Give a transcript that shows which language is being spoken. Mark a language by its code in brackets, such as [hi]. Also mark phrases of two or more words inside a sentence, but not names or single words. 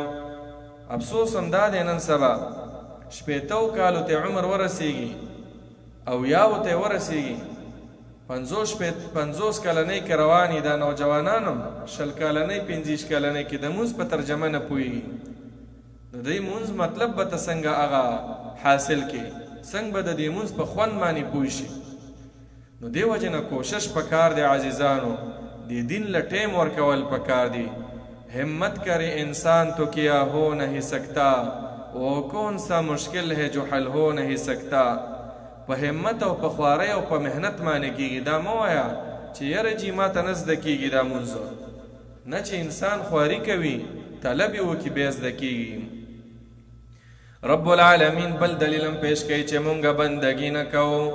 [ps] افسوس هم دا دی نن سبا 80 کالو ته عمر ورسیږي او یاو ته ورسیږي، 50 کلنۍ کې رواني دا نوجوانان هم 20 کلنۍ 25 کلنۍ کې د مونځ په ترجمه نه پوهېږي. د دې مونځ مطلب به ته څنګه هغه حاصل کړي، څنګه به د دې مونځ په خوند باندې پوه شي. نو دې وجې نه کوشش پکار دی عزیزانو، دې دین له ټیم ورکول پکار دی. [ur] همت کرے انسان تو کیا ہو نہیں سکتا، وہ کون سا مشکل ہے جو حل ہو نہیں سکتا. [ps] په همت او په خوارۍ او په محنت باندې کېږي. دا مه وایه چې یاره جي ما ته نه زده کېږي دا مونځ، نه چې انسان خواري کوي طلب یې وکړي بیا زده کېږي. رب العالمین بل دلیلم پیش کوي چې مونږه بندګي نه کوو.